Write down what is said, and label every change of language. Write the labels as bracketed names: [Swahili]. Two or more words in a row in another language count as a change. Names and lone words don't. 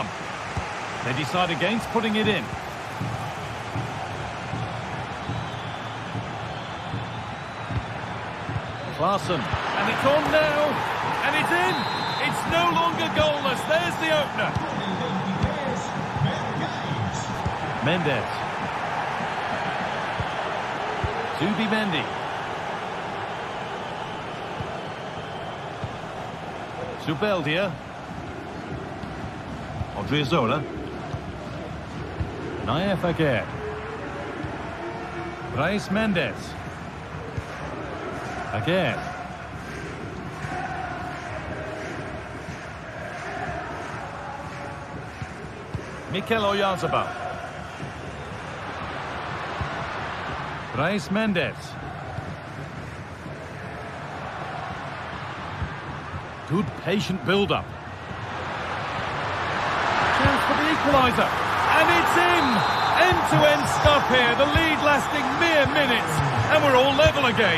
[English] They decide against putting it in. Klaassen, and it's on now, and it's in! It's no longer goalless, there's the opener. Mendes. Zubimendi. Zubeldia. Odriozola. Naef Aguirre. Brais Mendes. Again. Mikel Oyarzabal. Reis Mendes. Good patient build-up. Chance for the equaliser. And it's in! End-to-end stuff here. The lead lasting mere minutes. And we're all level again.